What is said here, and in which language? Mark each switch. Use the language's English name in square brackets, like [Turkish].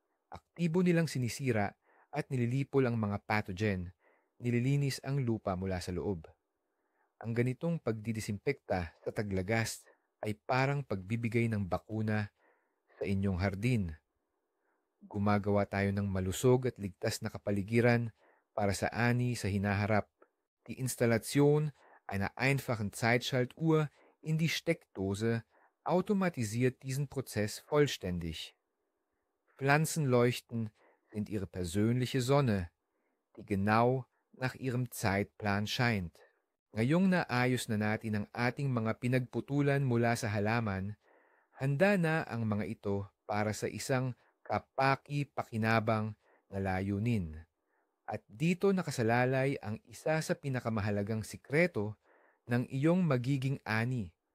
[Filipino] Aktibo nilang sinisira at nililipol ang mga pathogen, nililinis ang lupa mula sa loob. Ang ganitong pagdidisimpekta sa taglagas ay parang pagbibigay ng bakuna sa inyong hardin. Gumagawa tayo ng malusog at ligtas na kapaligiran para sa ani sa hinaharap. [German] Die Installation einer einfachen Zeitschaltuhr in die Steckdose automatisiert diesen Prozess vollständig. Pflanzenleuchten sind ihre persönliche Sonne, die genau nach ihrem Zeitplan scheint. [Filipino] Ngayong naayos na natin ang ating mga pinagputulan mula sa halaman, handa na ang mga ito para sa isang kapaki-pakinabang na layunin. At dito nakasalalay ang isa sa pinakamahalagang sikreto ng iyong magiging ani.